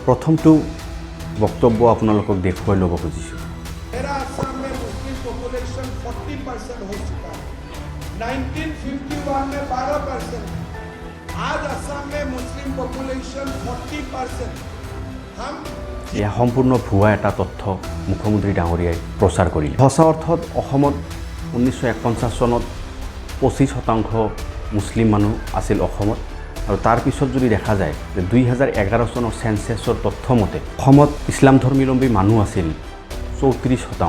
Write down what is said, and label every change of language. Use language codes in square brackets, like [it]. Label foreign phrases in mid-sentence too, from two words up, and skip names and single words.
[as] প্ৰথমটো বক্তব্য আপোনালোকক দেখুৱাই ল'ব খুজিছোঁ। [hi] 1951 में 12%, आज असम में [en] Muslim population [hi] 40%। हम [as] यह সম্পূৰ্ণ ভুৱা এটা তথ্য মুখ্যমন্ত্ৰী ডাঙৰীয়াই প্ৰচাৰ কৰিলে। সঁচা অৰ্থত অসমত 1951 চনত 25% মুছলিম মানুহ আছিল অসমত আৰু তাৰ পিছত যদি দেখা যায় যে 2011 চনৰ সেন্সাছৰ তথ্য মতে অসমত ইছলাম ধৰ্মাৱলম্বী মানুহ আছিল 34%।